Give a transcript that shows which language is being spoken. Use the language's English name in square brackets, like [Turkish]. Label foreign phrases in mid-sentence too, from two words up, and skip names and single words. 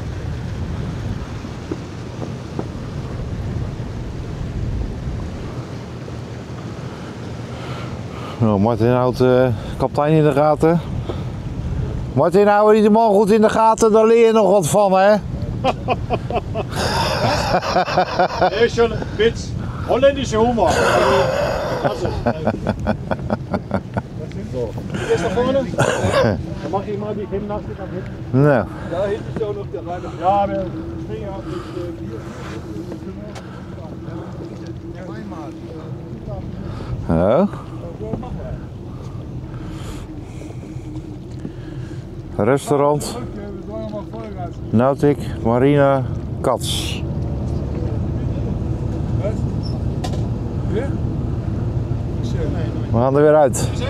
[Dutch] Nou, Martin houdt kapitein in de gaten. Martin, hou je die man goed in de gaten, daar leer je nog wat van, hè? Nee, [German] schon Witz. Holländische Humor. Also, Gehst nach vorne? Dann mach ich mal die Gymnastik am hinten. [Dutch] Nou. [German] Da hinten ist ja auch noch der Reiter. Ja, wir springen auch mit Oh. [Dutch] Restaurant Nautic Marina Cats. We gaan er weer uit.